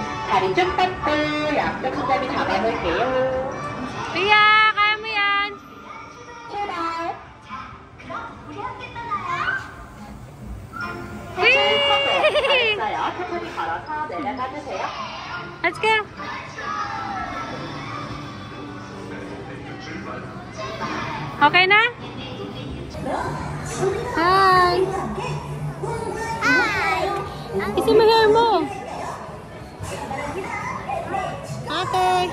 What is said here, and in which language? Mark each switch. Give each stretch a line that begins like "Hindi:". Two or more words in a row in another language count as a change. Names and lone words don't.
Korean: 다리 쭉 뻗고 양쪽 손잡이 잡아볼게요.
Filipino: Pia, kaya mo yan.
Korean: 출발. Whee! 잘했어요. 천천히 걸어서 내려가주세요.
English: Let's go.
Filipino: Okay na? Hi. Isa mo hair mo. Ate.